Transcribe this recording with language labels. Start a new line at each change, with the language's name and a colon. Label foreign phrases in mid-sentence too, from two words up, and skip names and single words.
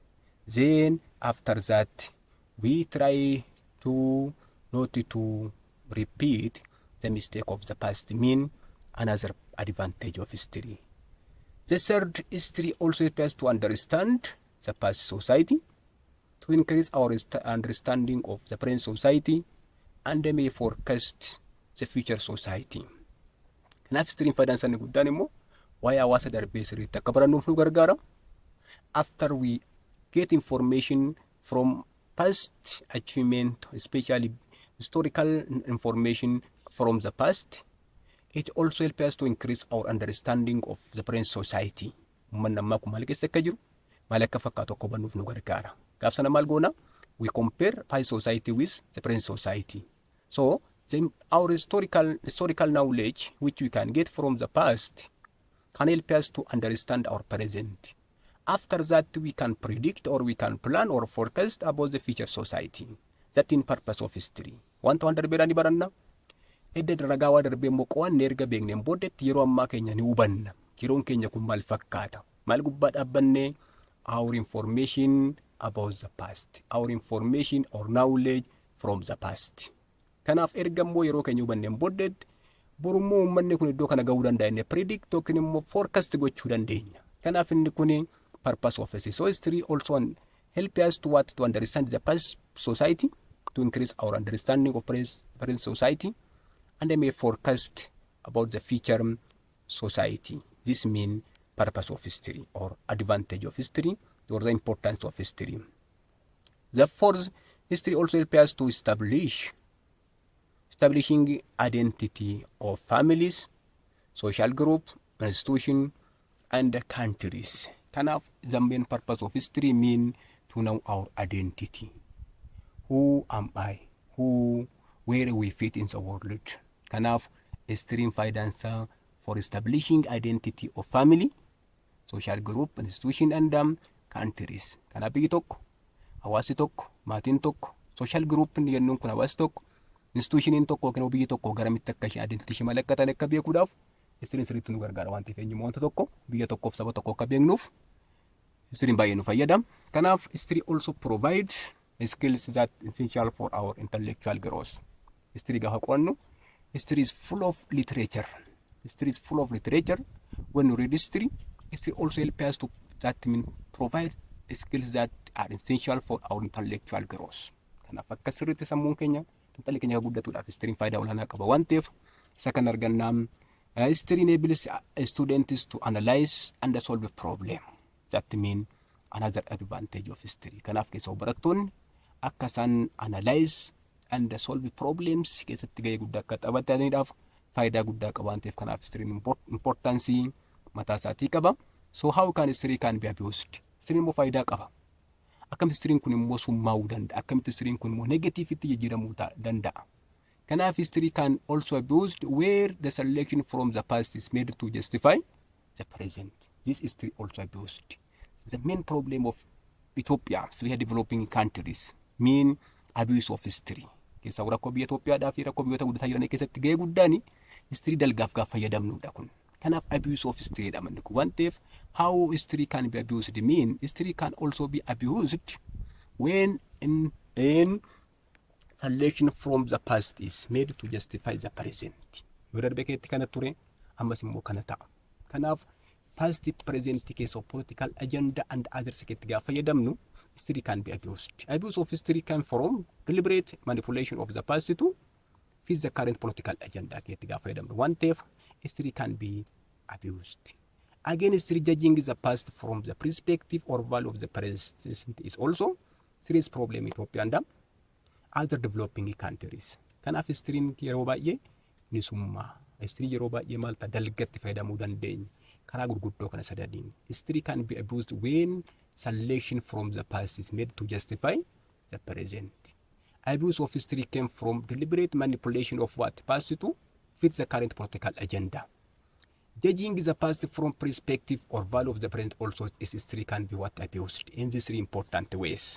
English: Then after that, we try to not to repeat the mistake of the past. Mean another advantage of history. The third, history also helps us to understand the past society, to increase our understanding of the present society, and may forecast the future society.
Oromo: Kanaaf history'n faayidaan isaa inni guddaan immoo waa'ee hawaasa darbee sirriitti akka barannuuf nu gargaara.
English: After we get information from past achievement, especially historical information from the past, it also helps us to increase our understanding of the present society.
Oromo: Uummanni ammaa kun maal keessa akka jiru, maal akka fakkaatu akka hubannuuf nu gargaara. Gaaf sana maal goona?
English: We compare past society with the present society. So our historical knowledge which we can get from the past can help us to understand our present. After that, we can predict or we can plan or forecast about the future society. That in purpose of history.
Oromo: Wanta waan darbeedhaan ni baranna. Edda ragaa waa darbee immoo qo'annee erga beekneen booddeetti yeroo ammaa keenya ni hubanna. Yeroon keenya kun maal fakkaata? Maal gubbaa dhaabbannee
English: our information about the past. Our information or knowledge from the past.
Oromo: Kanaaf erga immoo yeroo keenya hubanneen booddeetti borummoo uummanni kun iddoo kana gahuu danda'a inni predict yookiin immoo forecast gochuu dandeenya. Kanaaf inni kun
English: purpose of history. So history also help us to understand the past society, to increase our understanding of present society, and they may forecast about the future society. This means purpose of history or advantage of history or the importance of history. The fourth, history also helps us to establishing identity of families, social groups, institutions, and countries. Kanaaf the main purpose of history mean to know our identity. Who am I? Where we fit in the world?
Oromo: Kanaaf history'n faayidaan isaa
English: for establishing identity of family, social group, institution, and countries.
Oromo: Kanaaf biyyi tokko, hawaasi tokko, maatiin tokko,
English: social group
Oromo: inni jennuun kun hawaasi tokko, institutioniin tokko yookiin biyyi tokko garamitti akka ishee identity ishee malakkatan akka beekuudhaaf history'n sirriitti nu gargaara waan ta'eef eenyummaa wanta tokko biyya tokkoof saba tokko akka beeknuuf history'n baay'ee nu fayyada.
English: Kanaaf history also provides skills that essential for our intellectual growth.
Oromo: History gaafa qo'annu,
English: history is full of literature. History is full of literature. When you read history, history also helps us to provide skills that are essential for our intellectual growth.
Oromo: Kanaaf akka sirriitti sammuun keenya intalli keenya guddatuudhaaf history'n faayidaa olaanaa qaba waan ta'eef isa kan argannaa.
English: History enables students to analyze and solve a problem. That means another advantage of history.
Oromo: Kanaaf keessaa barattoonni akka isaan
English: analyze and solve problems
Oromo: keessatti gahee guddaa akka taphataniidhaaf faayidaa guddaa qaba waan ta'eef kanaaf history'n importance mataa isaatii qaba.
English: So how can history can be abused?
Oromo: History'n immoo faayidaa qaba. Akkamitti history'n kun immoo summaa'uu danda'a? Akkamitti history'n kun immoo negatiivitti jijjiiramuu danda'a?
English: Kanaaf history can also abused where the selection from the past is made to justify the present. This history also abused. The main problem of Ethiopia, so we are developing countries, mean abuse of history.
Oromo: Keessa rakkoo biyya Itoophiyaadhaa fi rakkoo biyyoota guddataa jiran keessatti gahee guddaani history dalgaaf gaaf fayyadamnuudha kun.
English: Kanaaf abuse of history
Oromo: jedhamanni kun waan ta'eef
English: how history can be abused mean history can also be abused when in selection from the past is made to justify the present.
Oromo: Yoo darbe keetti kana ture ammas immoo kana ta'a.
English: Kanaaf past present case of political agenda and others
Oromo: keetti gaafa fayyadamnu
English: history can be abused. Abuse of history can from deliberate manipulation of the past to fit the current political agenda
Oromo: keetti gaafa fayyadamnu waan ta'eef
English: history can be abused. Again, history judging the past from the perspective or value of the present is also serious problem in Ethiopia and other developing countries.
Oromo: Kanaaf history'n yeroo baay'ee nisummaa. History yeroo baay'ee maal ta'a dalgatti fayyadamuu dandeenya. Karaa gurguddoo kana sadaniin.
English: History can be abused when selection from the past is made to justify the present. Abuse of history came from deliberate manipulation of what passed to fit the current political agenda. Judging the past from perspective or value of the present also is history can be what abused in these three important ways.